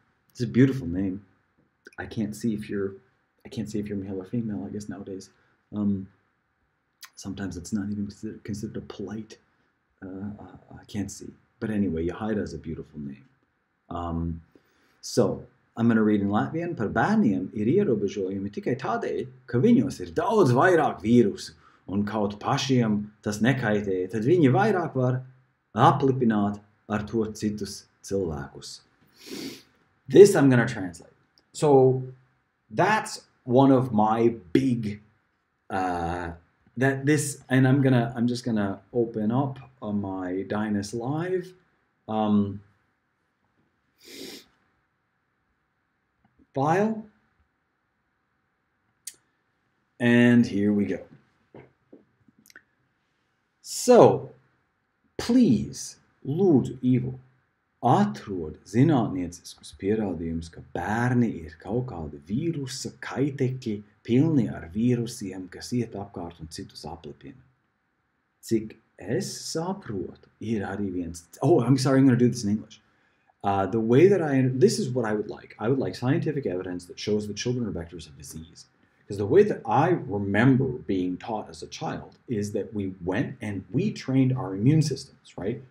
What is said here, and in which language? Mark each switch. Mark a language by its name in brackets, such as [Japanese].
[English] It's a beautiful name. I can't see if you're male or female, I guess nowadays. Sometimes it's not even considered a polite. I can't see. But anyway, Yahaira is a beautiful name. So, I'm going to read in Latvian. [Latvian] Par bērniem ir ierobežojumi tikai tādēļ, ka viņos ir daudz vairāk vīrusu, un kaut pašiem tas nekaitē, tad viņi vairāk var aplipināt ar to citus cilvēkus. [English] This I'm going to translate. So, that's one of my big, and I'm just going to open up my Dynas Live. File, and here we go. So, please, [Latvian] lūdzu, Ivo, atrod zinātnieciskus pierādījumus, ka bērni ir kaut kādi vīrusa kaitekļi pilni ar vīrusiem, kas iet apkārt un citus aplipina. Cik es saprotu, ir arī viens... [English] Oh, I'm sorry, I'm going to do this in English. The way that this is what I would like. I would like scientific evidence that shows that children are vectors of disease. Because the way that I remember being taught as a child is that we went and we trained our immune systems, right?